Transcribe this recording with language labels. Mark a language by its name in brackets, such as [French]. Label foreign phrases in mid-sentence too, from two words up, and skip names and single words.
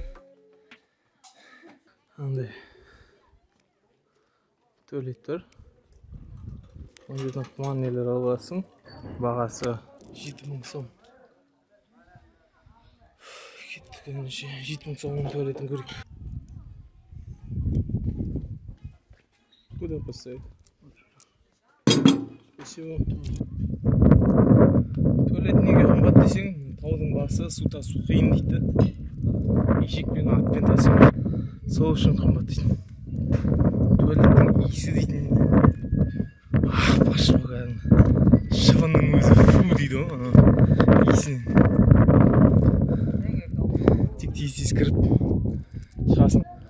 [Kazakh] Андай туалет бар. Ол жерден құман нелер аласың. Бағасы 7 мың сом. 7 мың сомның туалетін көрейік. [Russian] Куда поставить? Спасибо. [Kazakh] Туалет неге қымбат десең, таудың басы су тасу қиын дейді. Ешекпен атпен тасу. Сол үшін қымбат дейді. Туалеттің иісі дейтін. Башы баған. Шыбынның өзі фу дейді ғой. Иісінен. Тез кіріп шығасын.